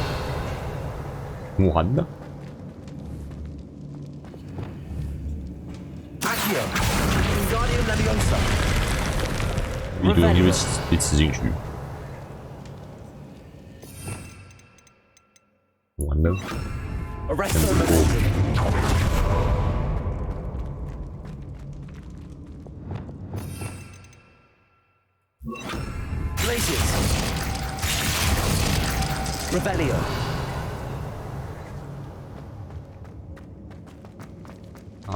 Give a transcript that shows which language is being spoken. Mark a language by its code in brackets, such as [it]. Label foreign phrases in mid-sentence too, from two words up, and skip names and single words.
[zh] 完了。 Wingardium Leviosa。一堆东西被吃进去。完了。 Arresto momentum。Glacius。Revelio。啊！